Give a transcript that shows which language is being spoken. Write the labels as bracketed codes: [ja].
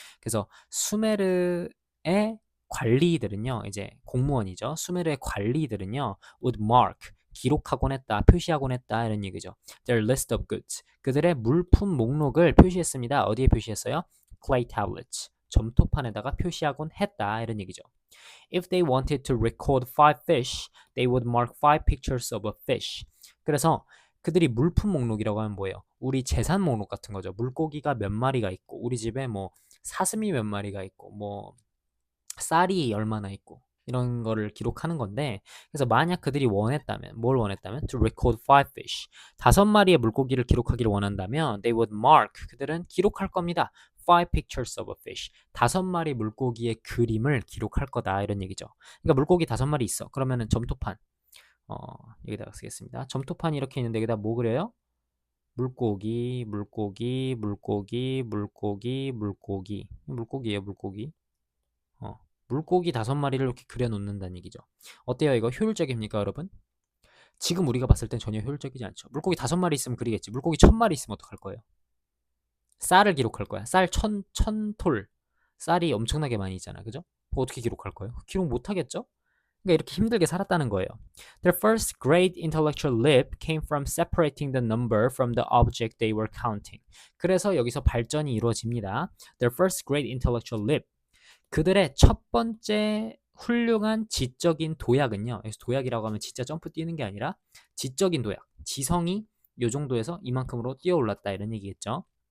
[ko] 그래서 수메르의 관리들은요, 이제 공무원이죠. 수메르의 관리들은요, [en] would mark, [ko] 기록하곤 했다, 표시하곤 했다, 이런 얘기죠. [en] Their list of goods. [ko] 그들의 물품 목록을 표시했습니다. 어디에 표시했어요? [en] Clay tablets. [ko] 점토판에다가 표시하곤 했다, 이런 얘기죠. [en] If they wanted to record 5 fish, they would mark 5 pictures of a fish. [ko] 그래서 그들이 물품 목록이라고 하면 뭐예요? 우리 재산 목록 같은 거죠. 물고기가 몇 마리가 있고, 우리 집에 뭐 사슴이 몇 마리가 있고, 뭐 쌀이 얼마나 있고, 이런 거를 기록하는 건데, 그래서 만약 그들이 원했다면, 뭘 원했다면? [en] To record 5 fish. [ko] 5마리의 물고기를 기록하기를 원한다면, [en] they would mark. [ko] 그들은 기록할 겁니다. [en] 5 pictures of a fish. [ko] 5마리 물고기의 그림을 기록할 거다. 이런 얘기죠. 그러니까 물고기 5마리 있어. 그러면은 점토판. 여기다가 쓰겠습니다. 점토판이 이렇게 있는데 여기다 뭐 그려요? 물고기, 물고기, 물고기, 물고기, 물고기. 물고기예요, 물고기. 물고기 5마리를 이렇게 그려놓는다는 얘기죠. 어때요? 이거 효율적입니까, 여러분? 지금 우리가 봤을 땐 전혀 효율적이지 않죠. 물고기 5마리 있으면 그리겠지. 물고기 1000마리 있으면 어떡할 거예요? 쌀을 기록할 거야. 쌀 천톨. 쌀이 엄청나게 많이 있잖아. 그죠? 어떻게 기록할 거예요? 기록 못 하겠죠? 그러니까 이렇게 힘들게 살았다는 거예요. [en] Their first great intellectual leap came from separating the number from the object they were counting. [ko] 그래서 여기서 발전이 이루어집니다. [en] Their first great intellectual leap. [ko] 그들의 첫 번째 훌륭한 지적인 도약은요. 여기서 도약이라고 하면 진짜 점프 뛰는 게 아니라 지적인 도약. 지성이 요 정도에서 이만큼으로 뛰어올랐다 이런 얘기겠죠.